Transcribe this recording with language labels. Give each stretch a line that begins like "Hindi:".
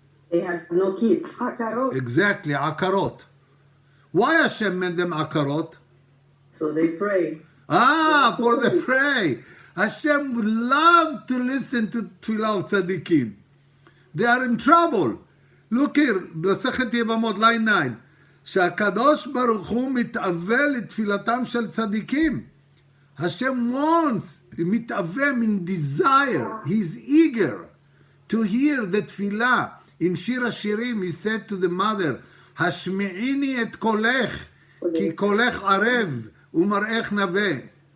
English: They had no kids. Exactly, akarot. Why Hashem made them akarot? So they pray. For the pray. Hashem would love to listen to Tfilah of Tzadikim. They are in trouble. Look here, Masechet Yevamot, line 9.
Hebrew: שהקדוש ברוך הוא מתאווה לתפילתם של צדיקים.
English: Hashem wants, מתאווה means desire. He's eager to hear the tefillah. In Shir HaShirim, he said to the mother,
Hebrew: השמיעיני את קולך, כי קולך ערב ומראך נווה.